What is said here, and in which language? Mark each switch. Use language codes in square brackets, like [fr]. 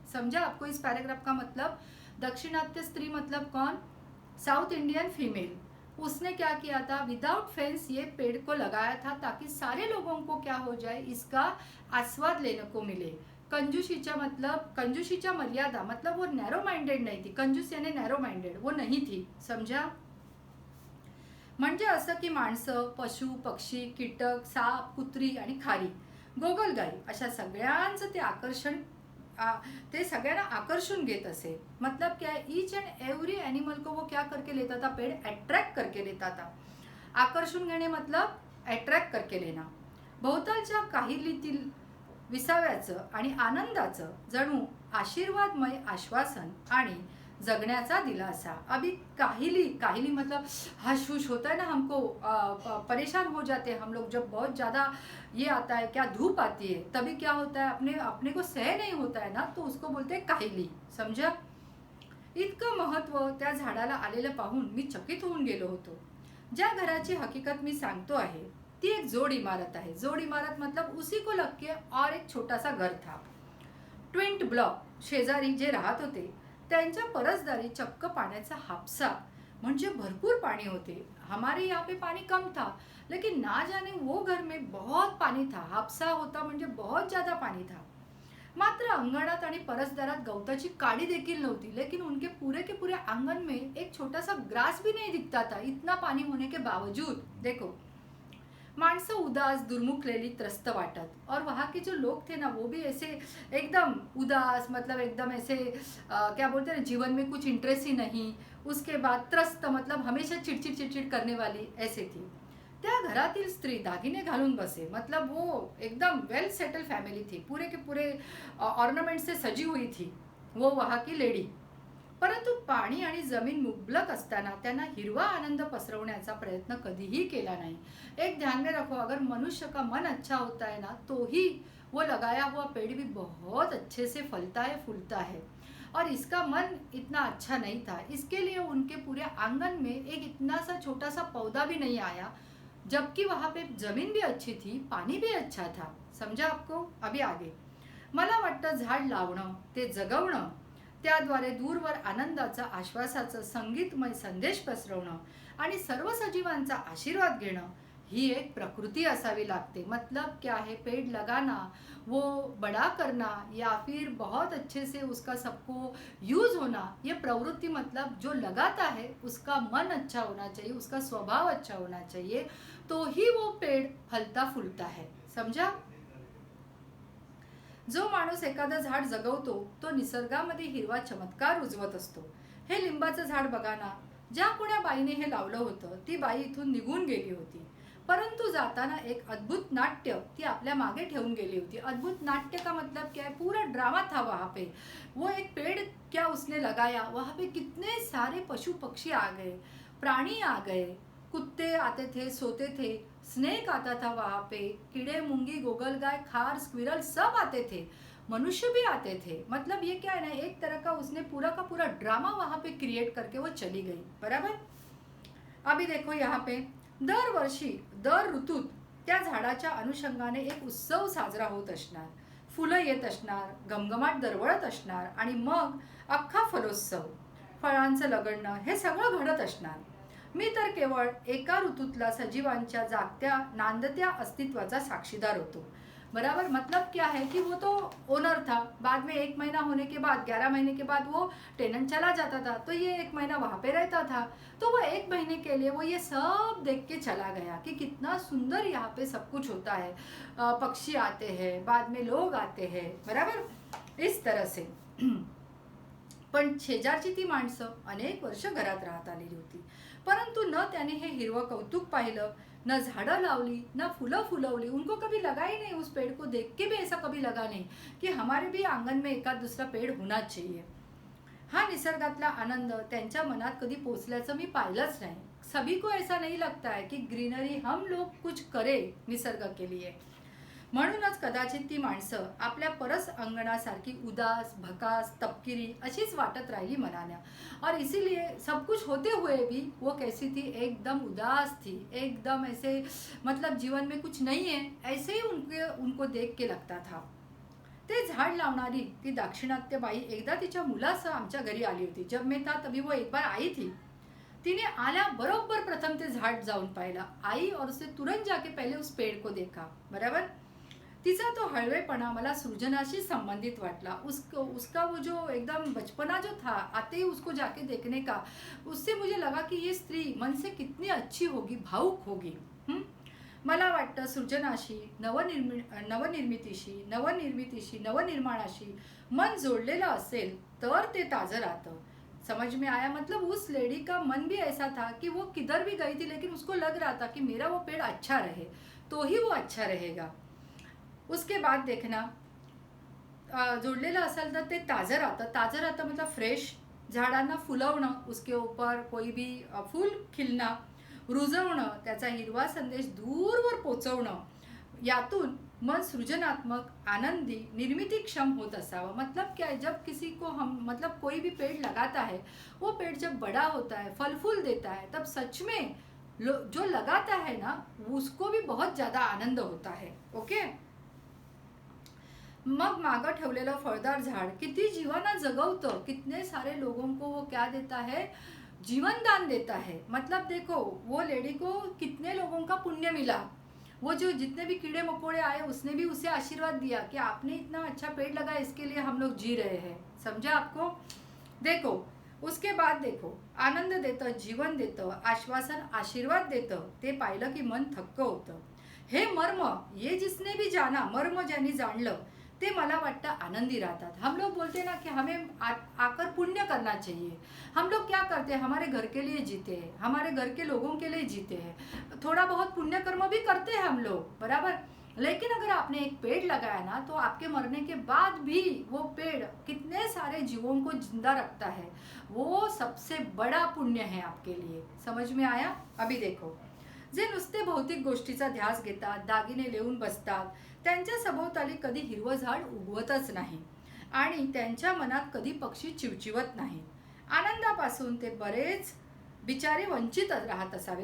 [hi] समझा आपको इस पैराग्राफ का मतलब। दक्षिणात्य स्त्री मतलब कौन, साउथ इंडियन फीमेल। उसने क्या किया था, विदाउट फेंस ये पेड़ को लगाया था ताकि सारे लोगों को क्या हो जाए, इसका आस्वाद लेने को मिले। कंजूशीचा मतलब, [mr] कंजूशीच्या मर्यादा [hi] मतलब वो नैरो माइंडेड नहीं थी, कंजूस यानी नैरो माइंडेड वो नहीं थी, समझा। [mr] म्हणजे असं की माणसं, पशु, पक्षी, कीटक, साप, कुत्री आणि खारी, गोगलगाई अशा सगळ्यांचं ते आकर्षण, ते सगळ्यांना आकर्षून घेत असे। [hi] मतलब क्या है, ईच एंड एवरी एनिमल को वो क्या करके लेता था, पेड़ अट्रैक्ट करके लेता था। आकर्षून घेणे मतलब अट्रॅक्ट करके लेना। [mr] भोवतालच्या काहिलीतील विसाव्याचं आणि आनंदाचं जणू आशीर्वादमय आश्वासन आणि जगण्याचा दिलासा। [hi] अभी काहिली, काहिली मतलब हश हुश होता है ना, हमको परेशान हो जाते हैं हम लोग जब बहुत ज़्यादा ये आता है, क्या धूप आती है, तभी क्या होता है, अपने अपने को सह नहीं होता है ना, तो उसको बोलते हैं काहिली, समझा। [mr] इतकं महत्त्व त्या झाडाला आलेलं पाहून मी चकित होऊन गेलो होतो। ज्या घराची हकीकत मी सांगतो आहे ती एक जोड इमारत आहे। [hi] जोड इमारत मतलब उसी को लग के और एक छोटा सा घर था। [mr] ट्विंट ब्लॉक शेजारी जे राहत होते त्यांच्या परसदारी चक्क पाण्याचा हापसा, म्हणजे भरपूर पानी होते। [hi] हमारे यहाँ पे पानी कम था, लेकिन ना जाने वो घर में बहुत पानी था। [mr] हापसा होता म्हणजे [hi] बहुत ज़्यादा पानी था। [mr] मात्र अंगणात आणि परसदारात गवताची काडी देखील नव्हती, [hi] लेकिन उनके पूरे आंगन में एक छोटा सा ग्रास भी नहीं दिखता था, इतना पानी होने के बावजूद। देखो, [mr] माणसं उदास, दुर्मुखलेली, त्रस्त वाटत। [hi] और वहाँ के जो लोग थे ना वो भी ऐसे एकदम उदास, मतलब एकदम ऐसे क्या बोलते हैं ना, जीवन में कुछ इंटरेस्ट ही नहीं। उसके बाद त्रस्त मतलब हमेशा चिड़चिड़ चिड़चिड़ करने वाली ऐसे थी। [mr] त्या घरातील स्त्री दागिने घालून बसे, [hi] मतलब वो एकदम वेल सेटल फॅमिली थी, पूरे के पूरे ऑर्नामेंट से सजी हुई थी वो वहाँ की लेडी। [mr] परंतु पाणी आणि जमीन मुबलक असताना त्यांना हिरवा आनंद पसरवण्याचा प्रयत्न कधीही केला नाही। [hi] एक ध्यान में रखो, अगर मनुष्य का मन अच्छा होता है ना तो ही वो लगाया हुआ पेड़ भी बहुत अच्छे से फलता है, फूलता है। और इसका मन इतना अच्छा नहीं था, इसके लिए उनके पूरे आंगन में एक इतना सा छोटा सा पौधा भी नहीं आया, जबकि वहाँ पे जमीन भी अच्छी थी, पानी भी अच्छा था। समझा आपको? [mr] अभी आगे मला वाटतं झाड लावणं, ते जगवणं, त्याद्वारे दूरवर आनंदाचा, आश्वासाचा संगीतमय संदेश पसरवणं आणि सर्व सजीवांचा आशीर्वाद घेणं ही एक प्रकृति असावी लागते। [hi] मतलब क्या है, पेड़ लगाना, वो बड़ा करना या फिर बहुत अच्छे से उसका सबको यूज होना, ये प्रवृत्ति मतलब जो लगाता है उसका मन अच्छा होना चाहिए, उसका स्वभाव अच्छा होना चाहिए, तो ही वो पेड़ फलता फूलता है। समझा? [mr] जो माणूस एखादं झाड जगवतो तो निसर्गामध्ये हिरवा चमत्कार उजवत असतो। हे लिंबाचं झाड बघा ना, ज्या कोण्या बाईने हे लावलं होतं ती बाई इथून निघून गेली होती, परंतु जाताना एक अद्भुत नाट्य ती आपल्या मागे ठेवून गेली होती। [hi] अद्भुत नाट्य का मतलब क्या है, पूरा ड्रामा था वहाँ पे। वो एक पेड़ क्या उसने लगाया, वहाँ पे कितने सारे पशु पक्षी आ गए, प्राणी आ गए, कुत्ते आते थे, सोते थे, स्नेक आता था वहाँ पे, कीड़े, मूंगी, गोगलगाय, खार, स्क्विरल सब आते थे, मनुष्य भी आते थे। मतलब ये क्या है ना, एक तरह का उसने पूरा का पूरा ड्रामा वहाँ पे क्रिएट करके वो चली गई। बराबर? अभी देखो यहाँ पे [mr] दरवर्षी दर ऋतूत त्या झाडाच्या अनुषंगाने एक उत्सव साजरा होत असणार, फुलं येत असणार, घमघमाट दरवळत असणार आणि मग अख्खा फलोत्सव, फळांचं लगडणं हे सगळं घडत असणार। मी तर केवळ एका ऋतूतला सजीवांच्या जागत्या नांदत्या अस्तित्वाचा साक्षीदार होतो। [hi] बराबर? मतलब क्या है कि वो तो ओनर था, बाद में 1 महीना होने के बाद, 11 महीने के बाद वो टेनेंट चला जाता था, तो ये 1 महीना वहाँ पे रहता था। तो वो 1 महीने के लिए वो ये सब देख के चला गया कि कितना सुंदर यहाँ पे सब कुछ होता है, पक्षी आते हैं, बाद में लोग आते हैं, बराबर, इस तरह से। [mr] पण शेजारची ती माणसं अनेक वर्ष घरात राहत आलेली होती, परंतु न त्याने हे हिरवं कौतुक पाहिलं, न झाड़ं लावली, न फुलं फुलवली। [hi] उनको कभी लगा ही नहीं, उस पेड़ को देख के भी ऐसा कभी लगा नहीं कि हमारे भी आंगन में एकाद दूसरा पेड़ होना चाहिए। [mr] हा निसर्गातला आनंद त्यांच्या मनात कधी पोचल्याचं मी पाहिलंच नाही। [hi] सभी को ऐसा नहीं लगता है कि ग्रीनरी हम लोग कुछ करे निसर्ग के लिए। [mr] म्हणूनच कदाचित ती माणसं आपल्या परस अंगणासारखी उदास, भकास, तपकिरी अशीच वाटत राहिली मनाने। [hi] और इसीलिए सब कुछ होते हुए भी वो कैसी थी, एकदम उदास थी, एकदम ऐसे मतलब जीवन में कुछ नहीं है, ऐसे ही उनको देख के लगता था। [mr] ते झाड लावणारी ती दाक्षिणात्य बाई एकदा तिच्या मुलासह आमच्या घरी आली होती। [hi] जब मैं था तभी वो एक बार आई थी। [mr] तिने आल्या बरोबर प्रथम ते झाड जाऊन पाहिला, [hi] आई और उसने तुरंत जाके पहले उस पेड़ को देखा। बराबर? [mr] तिचा तो हळवेपणा मला सृजनाशी संबंधित वाटला। [hi] उसका वो जो एकदम बचपना जो था, आते ही उसको जाके देखने का, उससे मुझे लगा कि ये स्त्री मन से कितनी अच्छी होगी, भावुक होगी। [mr] मला वाटतं सृजनाशी, नवनिर्मितीशी, नवनिर्माणाशी मन जोडलेलं असेल तर ते ताजं राहतं। [hi] समझ में आया? मतलब उस लेडी का मन भी ऐसा था कि वो किधर भी गई थी लेकिन उसको लग रहा था कि मेरा वो पेड़ अच्छा रहे तो ही वो अच्छा रहेगा। उसके बाद देखना, [mr] जोडलेलं असेल तर ते ताजं राहतं मतलब फ्रेश, झाडांना फुलवणं, [hi] उसके ऊपर कोई भी फूल [mr] खिलणं, रुजवणं, त्याचा हिरवा संदेश दूरवर पोचवणं, यातून मन सृजनात्मक, आनंदी, निर्मितीक्षम होत असावा। [hi] मतलब क्या है, जब किसी को हम मतलब कोई भी पेड़ लगाता है, वो पेड़ जब बड़ा होता है, फल फूल देता है, तब सच में जो लगाता है ना उसको भी बहुत ज़्यादा आनंद होता है। ओके? [mr] मग मागं ठेवलेलं फळदार झाड किती जीवाना जगवतं, [hi] कितने सारे लोगों को वो क्या देता है, जीवन दान देता है। मतलब देखो वो लेडी को कितने लोगों का पुण्य मिला, वो जो जितने भी कीड़े मकोड़े आए उसने भी उसे आशीर्वाद दिया कि आपने इतना अच्छा पेड़ लगाया, इसके लिए हम लोग जी रहे हैं। समझा आपको? देखो उसके बाद देखो, [mr] आनंद देतं, जीवन देतं, आश्वासन, आशीर्वाद देतं, ते पाहिलं की मन थक्क होतं। हे मर्म, [hi] ये जिसने भी जाना, [mr] मर्म ज्यांनी जाणलं ते मला वाटतं आनंदी रहतात। [hi] हम लोग बोलते हैं ना कि हमें आकर पुण्य करना चाहिए। हम लोग क्या करते हैं, हमारे घर के लिए जीते हैं, हमारे घर के लोगों के लिए जीते हैं, थोड़ा बहुत पुण्य कर्म भी करते हैं हम लोग, बराबर। लेकिन अगर आपने एक पेड़ लगाया ना, तो आपके मरने के बाद भी वो पेड़ कितने सारे जीवों को जिंदा रखता है, वो सबसे बड़ा पुण्य है आपके लिए। समझ में आया? अभी देखो, [mr] जे नुसते भौतिक गोष्टीचा ध्यास घेतात, दागिने लेऊन बसतात, त्यांच्या सभोवताली कधी हिरवं झाड उगवतच नाही आणि त्यांच्या मनात कधी पक्षी चिवचिवत नाही। आनंदापासून ते बरेच बेचारे वंचित रहत असावे।